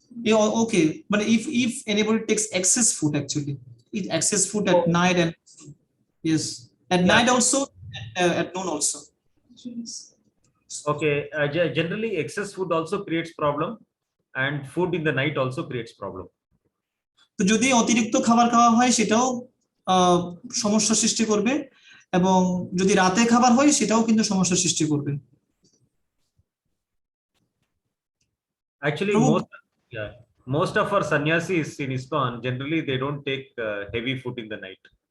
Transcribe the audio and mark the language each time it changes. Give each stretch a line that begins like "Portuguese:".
English: Yeah, okay, but if anybody takes excess food, actually eat excess food at night, and yes, at night also, at noon also. Okay, generally excess food also creates problem, and food in the night also creates problem.
Bangla: তো যদি অতিরিক্ত খাবার খাওয়া হয় সেটাও সমস্যা সৃষ্টি করবে, এবং যদি রাতে খাবার হয় সেটাও কিন্তু সমস্যা সৃষ্টি করবে।
English: Actually, most of our sannyasis in ISKCON generally they don't take heavy food in the night.